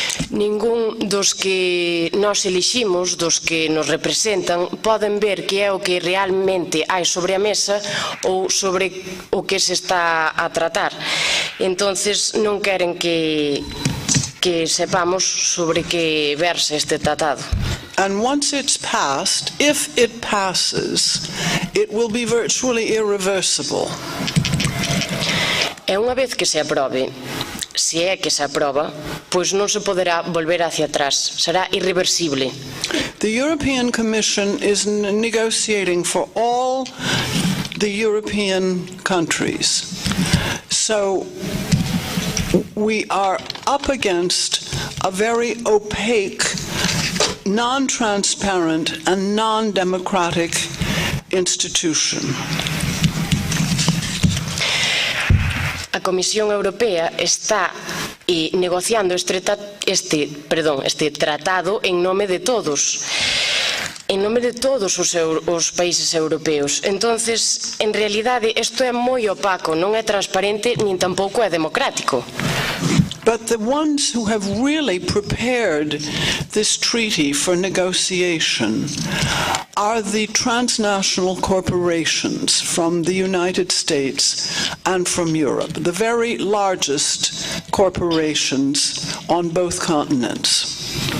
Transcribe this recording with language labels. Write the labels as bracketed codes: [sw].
[gl] Ningún dos que nós eliximos, dos que nos representan, poden ver que é o que realmente hai sobre a mesa ou sobre o que se está a tratar. Entonces non queren que sepamos sobre que verse este tratado. [en] And once it's passed, if it passes, it will be virtually irreversible. [gl] E unha vez que se aprobe, se é que se aproba, pois non se poderá volver hacia atrás, será irreversible. [en] The European Commission is negotiating for all the European countries. So we are up against a very opaque, non-transparent and non-democratic institution. [gl] A Comisión Europea está negociando este tratado en nome de todos. En nome de todos os países europeos. Entonces, en realidade, isto é moi opaco, non é transparente, nin tampouco é democrático. [en] But the ones who have really prepared this treaty for negotiation are the transnational corporations from the United States and from Europe, the very largest corporations on both continents.